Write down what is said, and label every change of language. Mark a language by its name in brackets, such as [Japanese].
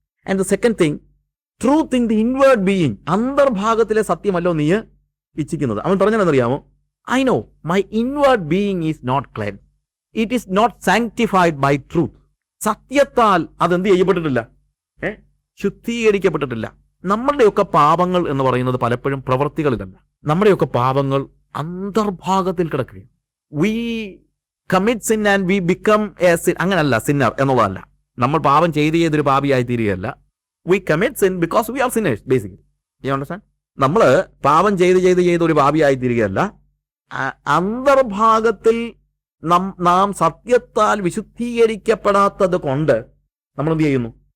[English] And the second thing, truth in the inward being. [Malayalam] അന്തർഭാഗത്തിലെ സത്യമല്ലോ നീ ഇച്ഛിക്കുന്നത്. അവൻ പറഞ്ഞതെന്നറിയാമോ? [English] I know my inward being is not cleansed. It is not sanctified by truth. [Malayalam] സത്യത്താൽ അതെന്ത് ചെയ്യപ്പെട്ടിട്ടില്ല? ശുദ്ധീകരിക്കപ്പെട്ടിട്ടില്ല. നമ്മളുടെയൊക്കെ പാപങ്ങൾ എന്ന് പറയുന്നത് പലപ്പോഴും പ്രവൃത്തികളിലല്ല. നമ്മുടെയൊക്കെ പാപങ്ങൾ അന്തർഭാഗത്തിൽ കിടക്കുകയും [English] we commit sin and we become a sin. [Malayalam] അങ്ങനല്ല, സിന്നർ എന്നുള്ളതല്ല. നമ്മൾ പാപം ചെയ്തൊരു പാപിയായി തീരുകയല്ല. [English] We commit sin because we are sinners basically. You understand? [Malayalam] നമ്മൾ പാപം ചെയ്ത് ഒരു പാപിയായി തീരുകയല്ല. അന്തർഭാഗത്തിൽ നാം സത്യത്താൽ വിശുദ്ധീകരിക്കപ്പെടാത്തത് കൊണ്ട് നമ്മൾ എന്ത് ചെയ്യുന്നു?